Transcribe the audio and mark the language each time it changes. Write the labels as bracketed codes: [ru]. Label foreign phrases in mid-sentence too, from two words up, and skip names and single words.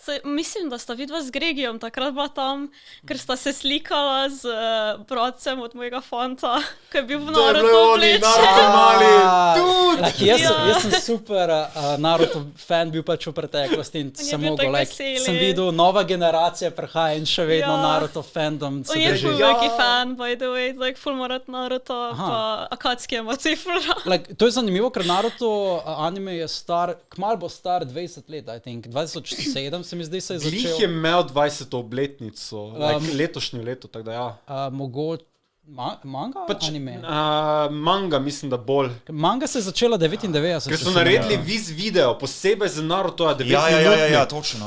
[sl] Mislim, da sta vidva z Gregijom takrat bila tam, ker sta se slikala z bratcem od mojega fanta, ki je bil v Naruto oblečen. Jaz sem super Naruto fan bil pač v preteklosti in sem mogel, sem videl, nova generacija prihaja in še vedno Naruto fandom se drži. On je bil veliki fan, [en] by the way, [sl] ful morat Naruto, pa Akatsuki je moci ful. To je zanimivo, ker Naruto anime je star, kmalu bo star 20 let, [en] I think, [sl] 2007 se mi zdi se je začel. Glih je imel 20. obletnico, letošnje leto, tako da ja. Mogoče manga? Anime? Manga mislim, da bolj. Manga se je začela 99. Ker so naredili viz video, posebej za Naruto, 9 minutni. Ja, točno.